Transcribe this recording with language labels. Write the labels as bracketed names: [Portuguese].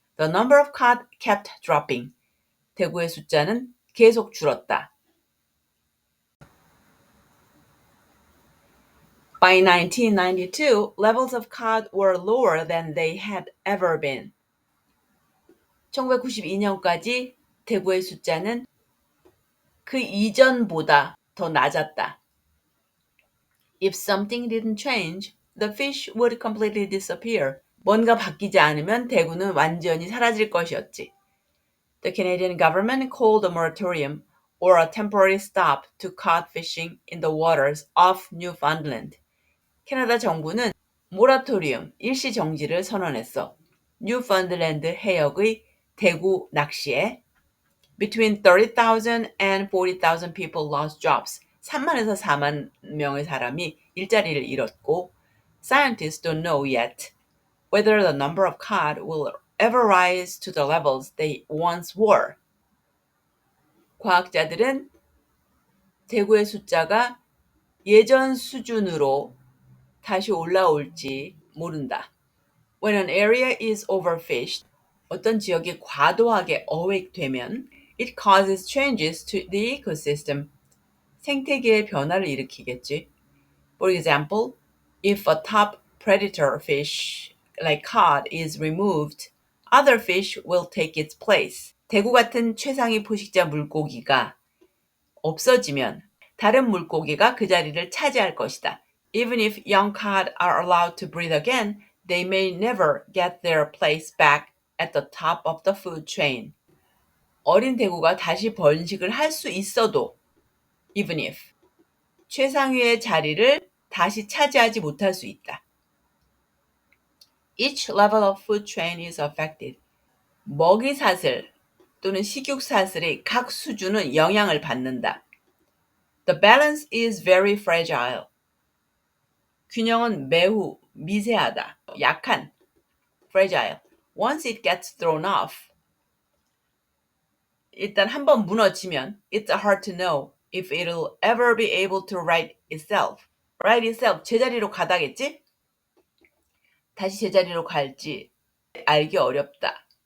[English] The number of cod kept dropping. [Korean] 대구의 숫자는 계속 줄었다. [English] By 1992, levels of cod were lower than they had ever been. [Korean] 1992년까지 대구의 숫자는 그 이전보다 더 낮았다. [English] If something didn't change, the fish would completely disappear. [Korean] 뭔가 바뀌지 않으면 대구는 완전히 사라질 것이었지. [English] The Canadian government called a moratorium or a temporary stop to cod fishing in the waters off Newfoundland. [Korean] 캐나다 정부는 모라토리움, 일시 정지를 선언했어. 뉴펀들랜드 해역의 대구 낚시에 [English] Between 30,000 and 40,000 people lost jobs. [Korean] 3만에서 4만 명의 사람이 일자리를 잃었고 [English] Scientists don't know yet whether the number of cod will ever rise to the levels they once were. [Korean] 과학자들은 대구의 숫자가 예전 수준으로 다시 올라올지 모른다. [English] When an area is overfished, [Korean] 어떤 지역이 과도하게 어획되면 [English] it causes changes to the ecosystem. [Korean] 생태계의 변화를 일으키겠지. [English] For example, if a top predator fish like cod is removed, other fish will take its place. [Korean] 대구 같은 최상위 포식자 물고기가 없어지면 다른 물고기가 그 자리를 차지할 것이다. [English] Even if young cod are allowed to breed again, they may never get their place back at the top of the food chain. [Korean] 어린 대구가 다시 번식을 할 수 있어도, [English] even if, [Korean] 최상위의 자리를 다시 차지하지 못할 수 있다. [English] Each level of food chain is affected. [Korean] 먹이 사슬 또는 식육 사슬의 각 수준은 영향을 받는다. [English] The balance is very fragile. [Korean] 균형은 매우 미세하다, 약한, fragile. [English] Once it gets thrown off, [Korean] 일단 한번 무너지면 [English] it's hard to know if it'll ever be able to right itself. Right itself, [Korean] 제자리로 가다겠지? 다시 제자리로 갈지 알기 어렵다.